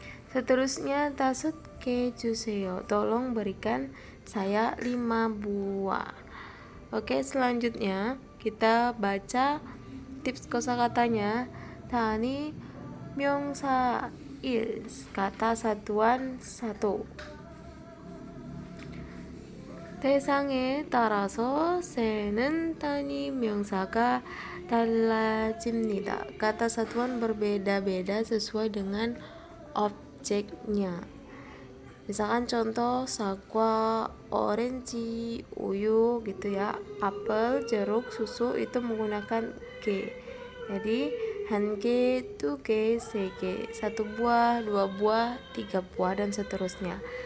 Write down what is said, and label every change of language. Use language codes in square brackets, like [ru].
[id] Seterusnya [ko] 5개 주세요, [id] tolong berikan saya 5 buah. Oke, selanjutnya kita baca tips kosakatanya. Tani 명사 1, kata satuan 1. [ko] 대상에 따라서 쓰는 단위 명사가 달라집니다. [id] Kata satuan berbeda-beda sesuai dengan objeknya. Misalkan contoh sakwa, orange, uyu gitu ya. Apel, jeruk, susu itu menggunakan ge. Jadi hange, tuge, sege, 1 buah, 2 buah, 3 buah dan seterusnya.